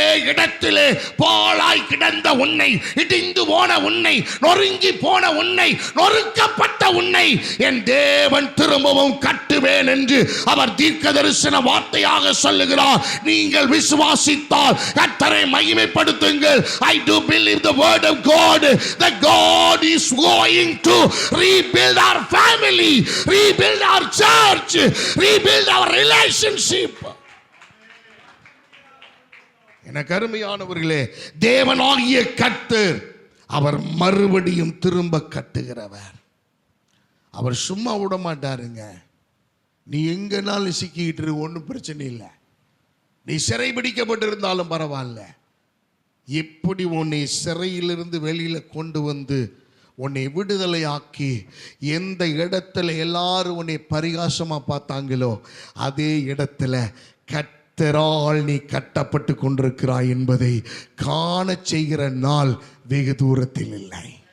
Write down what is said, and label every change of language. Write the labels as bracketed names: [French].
[Tamil] இடத்திலே பாழாய் கிடந்த உன்னை, இடிந்து போன உன்னை, நொறுங்கி போன உன்னை, நொறுக்கப்பட்ட உன்னை என் தேவன் திரும்பவும் கட்டுவேன் என்று அவர் தீர்க்க தரிசன வார்த்தையாக சொல்லுகிறார். நீங்கள் விசுவாசித்தால் கர்த்தரை மகிமைப்படுத்துங்கள். [English] I do believe the word of God, that God is going to rebuild our family, rebuild our church, rebuild our relationship. [Tamil] எனக்கு அருமையானவர்களே, தேவனாகிய கர்த்தர் அவர் மறுபடியும் திரும்ப கட்டுகிறவர். அவர் சும்மா விட மாட்டாருங்க. நீ எங்கனாலும் சிக்கிட்டு இரு, ஒன்றும் பிரச்சனை இல்லை. நீ சிறை பிடிக்கப்பட்டிருந்தாலும் பரவாயில்ல. எப்படி உன்னை சிறையிலிருந்து வெளியில கொண்டு வந்து உன்னை விடுதலை ஆக்கி எந்த இடத்துல எல்லாரும் உன்னை பரிகாசமா பார்த்தாங்களோ அதே இடத்துல கர்த்தரால் நீ கட்டப்பட்டு கொண்டிருக்கிறாய் என்பதை காண செய்கிற நாள் வெகு தூரத்தில் இல்லை.